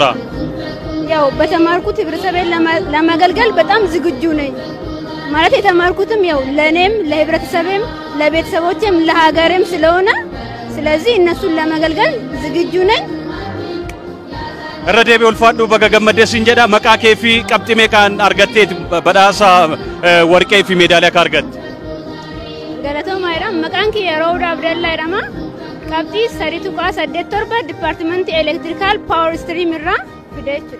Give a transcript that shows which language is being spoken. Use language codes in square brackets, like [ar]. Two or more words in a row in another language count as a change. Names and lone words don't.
[am] ያው በተማርኩት ህብረተሰቤን ለማገልገል በጣም ዝግጁ ነኝ። ማለት የተማርኩትም ያው ለኔም ለህብረተሰቤም ለቤተሰቦቼም ለሀገሬም ስለሆነ ስለዚህ እነሱን ለማገልገል ዝግጁ ነኝ። [om] ረዴቤ ulfaadhu baga gammaddeessin jedha maqaa kee fi qabxii meeqaan argatteet badhaasa warqee fi meedaaliyaa ka argatte? Galatooma jedhama. Maqaan kiyya Raawud Abdallaa jedhama. Qabxii 3.87 dipaartimentii elektirikaal paawar istiriim irraa fide jechuudha.